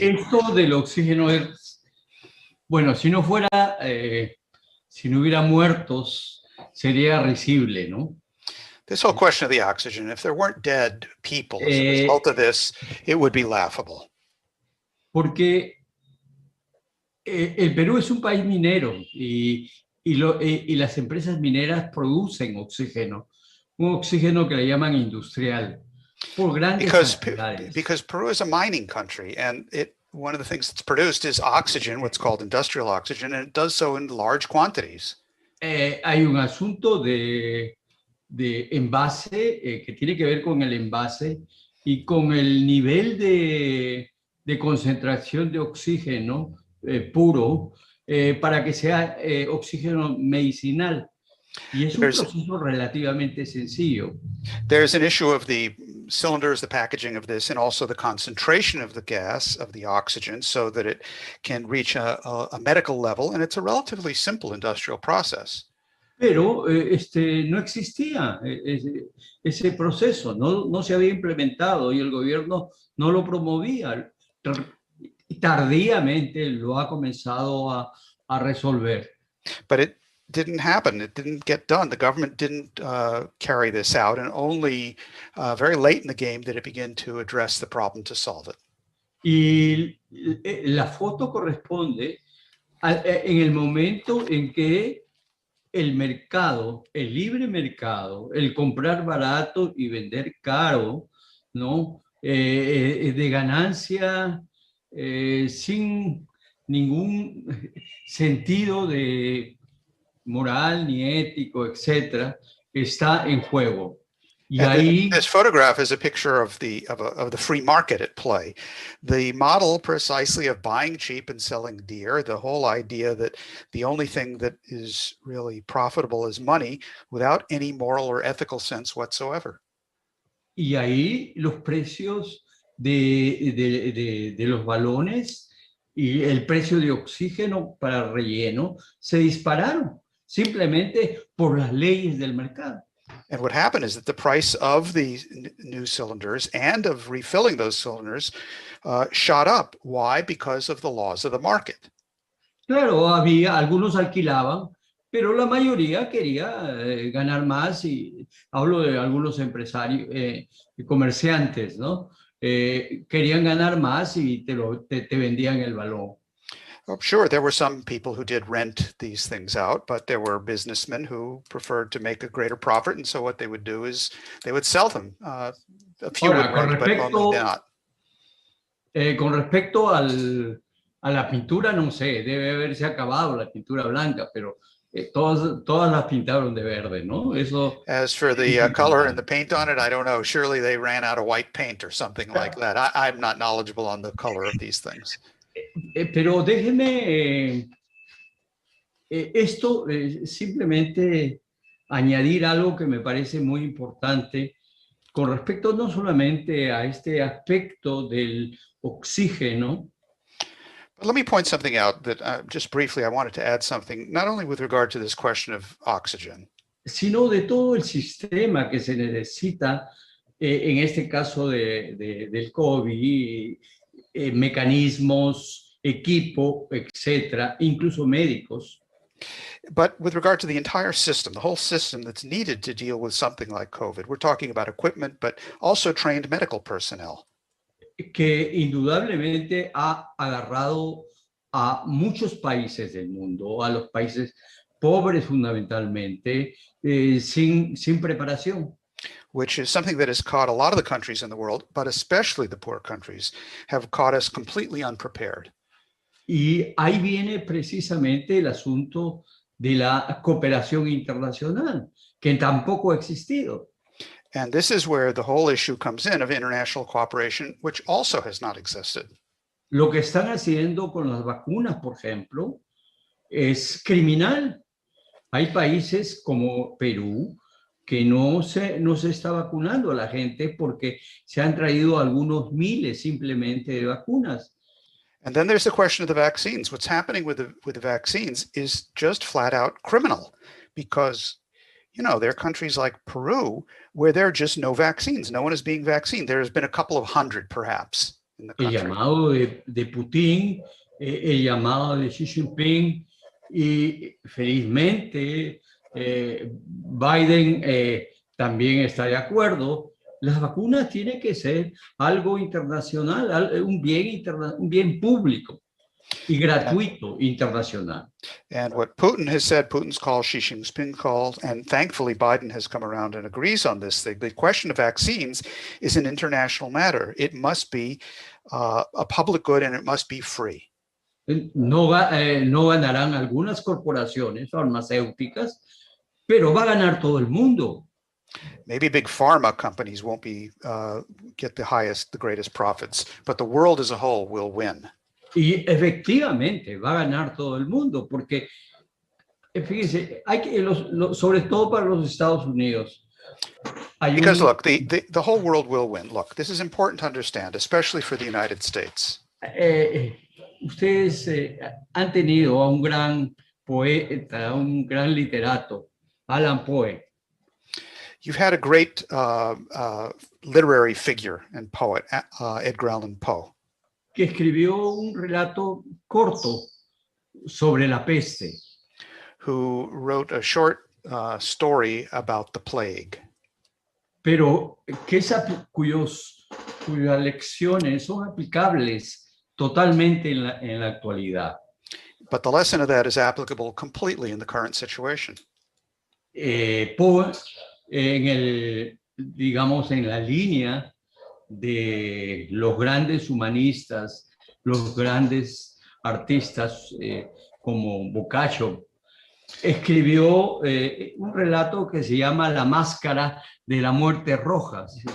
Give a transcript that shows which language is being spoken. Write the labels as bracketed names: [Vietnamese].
[Spanish] Esto del oxígeno bueno, si no hubiera muertos, sería risible, ¿no? [English] This whole question of the oxygen, if there weren't dead people as a result of this, it would be laughable. [Spanish] Porque el Perú es un país minero y las empresas mineras producen oxígeno, un oxígeno que le llaman industrial, por grandes cantidades. [English] Because Peru is a mining country, and one of the things that's produced is oxygen, what's called industrial oxygen, and it does so in large quantities. [Spanish] Hay un asunto de envase que tiene que ver con el envase y con el nivel de concentración de oxígeno puro para que sea oxígeno medicinal. Y es un proceso relativamente sencillo. [English] There's an issue of the cylinders, the packaging of this, and also the concentration of the gas, of the oxygen, so that it can reach a medical level, and it's a relatively simple industrial process. [Spanish] Pero no existía ese proceso, no se había implementado y el gobierno no lo promovía. Tardíamente lo ha comenzado a resolver. [English] But it didn't happen. It didn't get done. The government didn't carry this out, and only very late in the game did it begin to address the problem to solve it. [Spanish] Y la foto corresponde en el momento en que el mercado, el libre mercado, el comprar barato y vender caro, ¿no? De ganancia sin ningún sentido de moral ni ético, etcétera, está en juego. Y ahí, [English] this photograph is a picture of the free market at play. The model precisely of buying cheap and selling dear, the whole idea that the only thing that is really profitable is money without any moral or ethical sense whatsoever. [Spanish] Y ahí los precios de los balones y el precio de oxígeno para relleno se dispararon simplemente por las leyes del mercado. [English] And what happened is that the price of the new cylinders and of refilling those cylinders shot up. Why? Because of the laws of the market. [Spanish] Claro, algunos alquilaban, pero la mayoría quería ganar más, y hablo de algunos empresarios, comerciantes, ¿no? Querían ganar más y te vendían el balón. [English] Oh, sure, there were some people who did rent these things out, but there were businessmen who preferred to make a greater profit, and so what they would do is they would sell them. A few would rent, but only not. [Spanish] Con respecto a la pintura, no sé, debe haberse acabado la pintura blanca, pero todas las pintaron de verde, ¿no? Eso. [English] As for the color and the paint on it, I don't know. Surely they ran out of white paint or something like that. I'm not knowledgeable on the color of these things. [Spanish] Pero déjeme esto simplemente añadir algo que me parece muy importante con respecto no solamente a este aspecto del oxígeno. [English] But let me point something out that just briefly I wanted to add something, not only with regard to this question of oxygen, [Spanish] sino de todo el sistema que se necesita en este caso del COVID, mecanismos, equipo, etcétera, incluso médicos. [English] But with regard to the entire system, the whole system that's needed to deal with something like COVID, we're talking about equipment, but also trained medical personnel. [Spanish] Que indudablemente ha agarrado a muchos países del mundo, a los países pobres fundamentalmente, sin preparación. [English] Which is something that has caught a lot of the countries in the world, but especially the poor countries, have caught us completely unprepared. [Spanish] Y ahí viene precisamente el asunto de la cooperación internacional, que tampoco ha existido. [English] And this is where the whole issue comes in of international cooperation, which also has not existed. [Spanish] Lo que están haciendo con las vacunas, por ejemplo, es criminal. Hay países como Perú que no se está vacunando a la gente porque se han traído algunos miles simplemente de vacunas. [English] And then there's the question of the vaccines. What's happening with the vaccines is just flat out criminal, because, you know, there are countries like Peru where there are just no vaccines. No one is being vaccinated. There's been a couple of hundred, perhaps, in the country. [Spanish] El llamado de Putin, el llamado de Xi Jinping, y felizmente Biden también está de acuerdo. Las vacunas tienen que ser algo internacional, un bien público. y gratuito internacional. [English] And what Putin has said, Putin's called, Xi Jinping called, and thankfully Biden has come around and agrees on this thing. The question of vaccines is an international matter. It must be a public good and it must be free. [Spanish] No ganarán algunas corporaciones farmacéuticas, pero va a ganar todo el mundo. [English] Maybe big pharma companies won't be get the greatest profits, but the world as a whole will win. [Spanish] Y efectivamente va a ganar todo el mundo, porque fíjense, hay que, sobre todo para los Estados Unidos. [English] Because look, the whole world will win. Look, this is important to understand, especially for the United States. [Spanish] Ustedes han tenido a un gran poeta, un gran literato, Alan Poe. [English] You've had a great literary figure and poet, Edgar Allan Poe, [Spanish] que escribió un relato corto sobre la peste. [English] Who wrote a short story about the plague. [Spanish] Pero cuyas lecciones son aplicables totalmente en la actualidad. [English] But the lesson of that is applicable completely in the current situation. [Spanish] Poe, digamos, en la línea de los grandes humanistas, los grandes artistas como Boccaccio, escribió un relato que se llama La Máscara de la Muerte Roja.